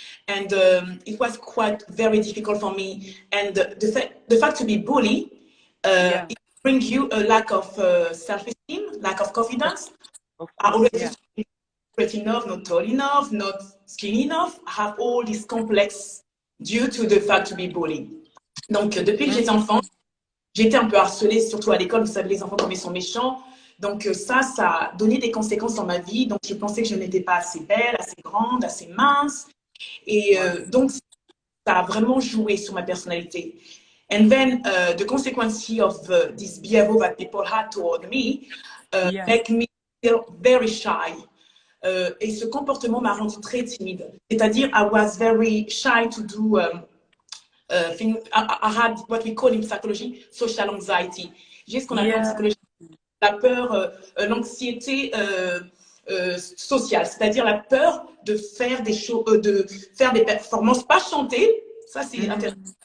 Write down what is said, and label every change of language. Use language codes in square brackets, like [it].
[en] And it was quite very difficult for me. And the fact to be bullied, it brings you a lack of self-esteem, lack of confidence. I always used to be pretty enough, not tall enough, not skinny enough. I have all this complex due to the fact to be bullied. [fr] Donc, depuis que j'étais enfant, j'ai été un peu harcelée, surtout à l'école. Vous savez, les enfants, comme ils sont méchants. Donc, ça a donné des conséquences dans ma vie. Donc, je pensais que je n'étais pas assez belle, assez grande, assez mince. Et donc, ça a vraiment joué sur ma personnalité. [en] And then, the consequence of this behavior that people had toward me make me feel very shy. [fr] Et ce comportement m'a rendu très timide. C'est-à-dire, [en] I was very shy to do... I had what we call in psychology social anxiety. [fr] J'ai ce qu'on appelle en psychologie la peur, l'anxiété sociale, c'est-à-dire la peur de faire des choses, de faire des performances, pas chanter, ça c'est intéressant.